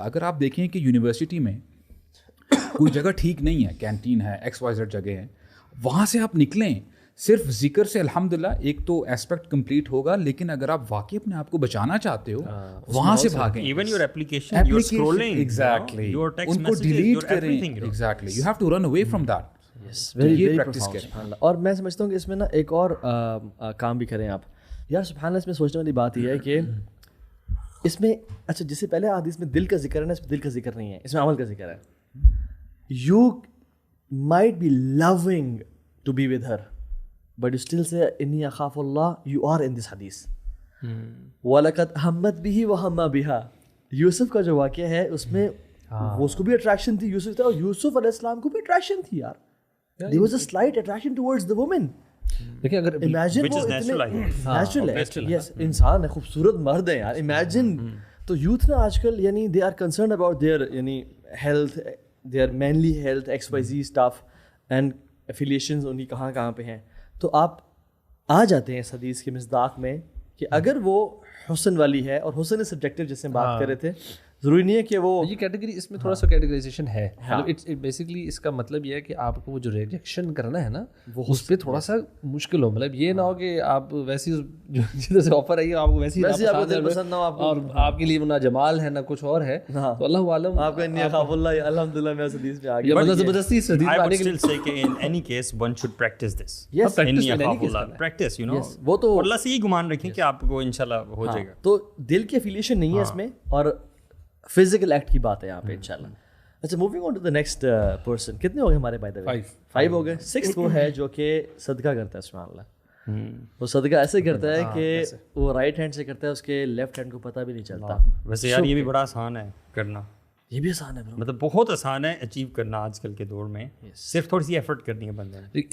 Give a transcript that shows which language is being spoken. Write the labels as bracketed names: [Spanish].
[Urdu] اگر آپ دیکھیں کہ یونیورسٹی میں کوئی جگہ ٹھیک نہیں ہے, کینٹین ہے, XYZ جگہ ہے, وہاں سے آپ نکلیں, صرف ذکر سے الحمدللہ ایک تو ایسپیکٹ کمپلیٹ ہوگا, لیکن اگر آپ واقعی اپنے آپ کو بچانا چاہتے ہو وہاں سے بھاگیں. [English] even your application, your scrolling, [Urdu] exactly, ان کو ڈیلیٹ کریں. [English] Exactly, you have to run away from that. [Urdu] یہ پریکٹس کریں. اور میں سمجھتا ہوں کہ اس میں نا ایک اور کام بھی کریں آپ یار. سبحان اللہ, اس میں سوچنے والی بات یہ ہے کہ اس میں, اچھا جس سے پہلے حدیث میں دل کا ذکر ہے نا, اس میں دل کا ذکر نہیں ہے, اس میں عمل کا ذکر ہے. [English] you might be longing to be with her, but you still say [Arabic] inni akhafu Allah, [English] you are in this hadith. [Arabic] وَلَقَدْ هَمَّتْ بِهِ وَهَمَّ بِهَا. [Urdu] یوسف کا جو واقعہ ہے اس میں وہ اس کو بھی اٹریکشن تھی یوسف تھا, اور یوسف علیہ السلام کو بھی اٹریکشن تھی یار. [English] there was a slight attraction towards the woman. [Urdu] لیکن اگر imagine وہ نیچرل ہے, yes, انسان ہے, خوبصورت مرد ہے یار. [English] imagine [Urdu] تو یوتھ نا آج کل یعنی [English] they are concerned about their یعنی health, their manly health, XYZ stuff and affiliations [Urdu] ان کی کہاں کہاں پہ ہیں. تو آپ آ جاتے ہیں اس حدیث کے مصداق میں کہ اگر وہ حسن والی ہے, اور حسن سبجیکٹیو جس سے بات کر رہے تھے, ضروری نہیں ہے کہ وہ یہ کیٹیگری, اس میں تھوڑا سا کیٹیگرائزیشن ہے. بیسکلی اس کا مطلب یہ ہے کہ آپ کو وہ جو ریجیکشن کرنا ہے نا, وہ اس پہ تھوڑا سا مشکل ہو. مطلب یہ نہ ہو کہ آپ ویسی جدھر سے آفر آئی آپ کو ویسی آپ کو دل پسند نہ ہو, اور آپ کے لیے نہ جمال ہے نہ کچھ اور ہے, تو اللہ عالم آپ کا [Arabic] انی اخاف اللہ. [Urdu] الحمدللہ میں اس حدیث پہ آ گیا. مطلب زبردستی اس حدیث [English] I would still say [Urdu] کہ [English] in any case one should practice this. Yes, [Arabic] انی اخاف اللہ, [English] practice, you know. [Urdu] وہ تو اللہ سے یہ گمان رکھیں کہ آپ کو انشاءاللہ ہو جائے گا. تو دل کی افیلیشن نہیں ہے اس میں, اور فزیکل ایکٹ کی بات ہے یہاں پہ انشاءاللہ. [English] اچھا moving on to the next person. [Urdu] کتنے ہو گئے ہمارے بائی دا وے؟ 5 ہو گئے. 6 وہ ہے جو کہ صدقہ کرتا ہے. سبحان اللہ, وہ صدقہ ایسے کرتا ہے کہ وہ رائٹ ہینڈ سے کرتا ہے, اس کے لیفٹ ہینڈ کو پتہ بھی نہیں چلتا. ویسے یار یہ بھی بڑا آسان ہے کرنا, یہ بھی آسان ہے, مطلب بہت آسان ہے اچیو کرنا آج کل کے دور میں. صرف تھوڑی سی ایفرٹ کرنی ہے بندے نے.